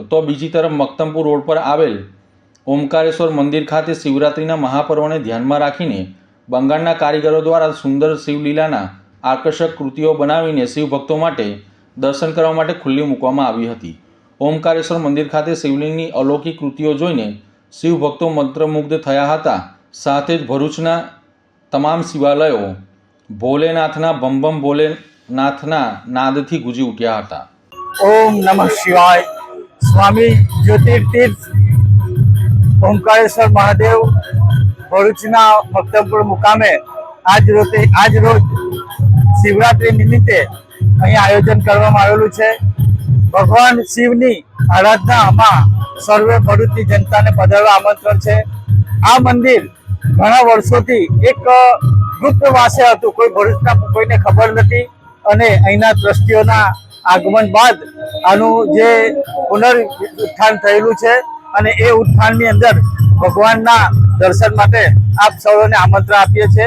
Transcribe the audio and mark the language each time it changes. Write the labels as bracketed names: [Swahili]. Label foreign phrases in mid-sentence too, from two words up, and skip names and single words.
[Gujarati] તો બીજી તરફ મક્તમપુર રોડ પર આવેલ ઓમકારેશ્વર મંદિર ખાતે શિવરાત્રિના મહાપર્વને ધ્યાનમાં રાખીને બંગાળના કારીગરો દ્વારા સુંદર શિવલીલાના આકર્ષક કૃતિઓ બનાવીને શિવ ભક્તો માટે દર્શન કરવા માટે ખુલ્લી મૂકવામાં આવી હતી। ઓમકારેશ્વર મંદિર ખાતે શિવલિંગની અલૌકિક કૃતિઓ જોઈને શિવ ભક્તો મંત્રમુગ્ધ થયા હતા। સાથે જ ભરૂચના તમામ શિવાલયો ભોલેનાથના બમ બમ ભોલેનાથના નાદથી ગુંજી ઉઠ્યા હતા। [Sanskrit] ओम नमः शिवाय। [Gujarati] સ્વામી જ્યોતિર્તીર્થ ઓમકારેશ્વર મહાદેવ ભરૂચના મક્તમપુર મુકામે આજ રોજ શિવરાત્રિ નિમિત્તે અહીં આયોજન કરવામાં આવેલું છે। ભગવાન શિવની આરાધનામાં સર્વે ભરૂચની જનતાને પધારવા આમંત્રણ છે। આ મંદિર ઘણા વર્ષોથી એક ગુપ્તવાસે હતું, કોઈ ભરૂચના કોઈને ખબર નથી અને અહીંના ટ્રસ્ટીઓના આગમન બાદ આનું જે પુનરુત્થાન થયેલું છે અને એ ઉત્થાનની અંદર ભગવાનના દર્શન માટે આપ સૌને આમંત્રણ આપીએ છીએ।